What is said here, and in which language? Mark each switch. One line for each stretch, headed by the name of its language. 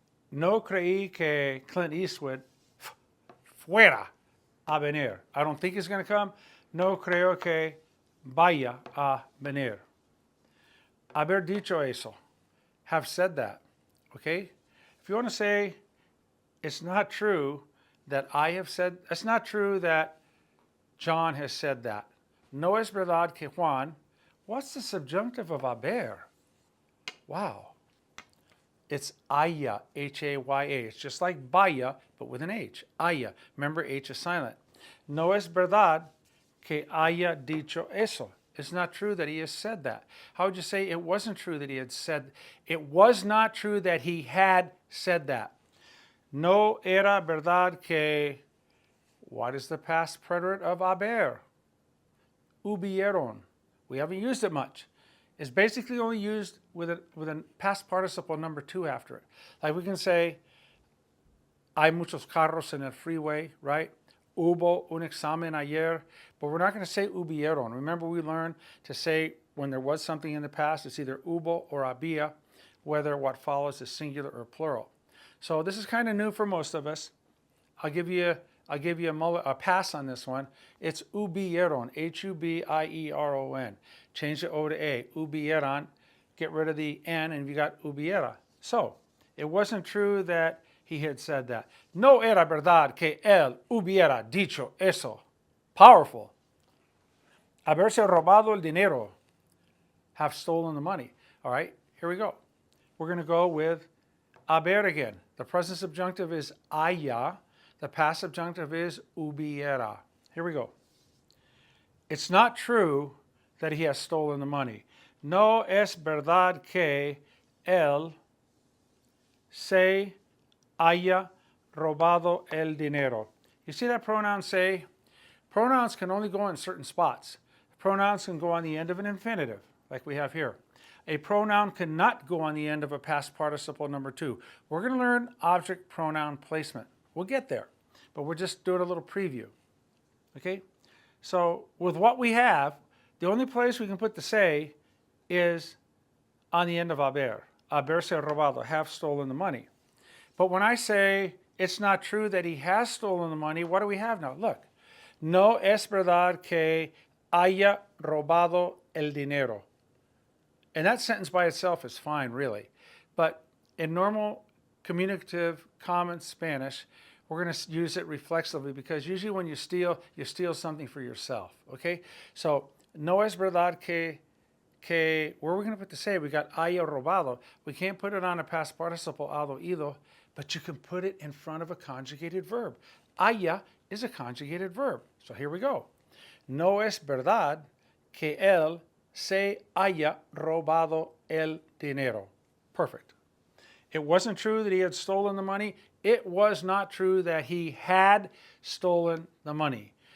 Spanish: No creí que Clint Eastwood fuera a venir.
English: I don't think he's going to come.
Spanish: No creo que vaya a venir. Haber dicho eso.
English: Have said that. Okay? If you want to say, it's not true that I have said, it's not true that John has said that.
Spanish: No es verdad que Juan.
English: What's the subjunctive of haber? Wow. It's haya, H-A-Y-A. It's just like vaya, but with an H. Haya. Remember, H is silent.
Spanish: No es verdad que haya dicho eso.
English: It's not true that he has said that. How would you say it wasn't true that he had said? It was not true that he had said that.
Spanish: No era verdad que,
English: what is the past preterite of haber? Hubieron. We haven't used it much. It's basically only used with a past participle number 2 after it. Like we can say,
Spanish: hay muchos carros en el freeway,
English: right?
Spanish: Hubo un examen ayer,
English: but we're not going to say hubieron. Remember, we learned to say when there was something in the past, it's either hubo or había, whether what follows is singular or plural. So this is kind of new for most of us. I'll give you a pass on this one. It's hubieron, H-U-B-I-E-R-O-N. Change the O to A, hubieran. Get rid of the N and you got hubiera. So it wasn't true that he had said that.
Spanish: No era verdad que él hubiera dicho eso. Powerful. Haberse robado el dinero.
English: Have stolen the money. All right, here we go. We're going to go with haber again. The present subjunctive is haya. The past subjunctive is hubiera. Here we go. It's not true that he has stolen the money.
Spanish: No es verdad que él se haya robado el dinero.
English: You see that pronoun se? Pronouns can only go in certain spots. Pronouns can go on the end of an infinitive, like we have here. A pronoun cannot go on the end of a past participle number 2. We're going to learn object pronoun placement. We'll get there, but we're just doing a little preview. Okay? So with what we have, the only place we can put the se is on the end of haber.
Spanish: Haberse robado,
English: have stolen the money. But when I say it's not true that he has stolen the money, what do we have now? Look.
Spanish: No es verdad que haya robado el dinero.
English: And that sentence by itself is fine, really. But in normal communicative common Spanish, we're going to use it reflexively because usually when you steal something for yourself. Okay? So,
Spanish: no es verdad que
English: where are we going to put the se? We got haya robado. We can't put it on a past participle, hado, ido, but you can put it in front of a conjugated verb. Haya is a conjugated verb. So here we go.
Spanish: No es verdad que él se haya robado el dinero.
English: Perfect. It wasn't true that he had stolen the money. It was not true that he had stolen the money.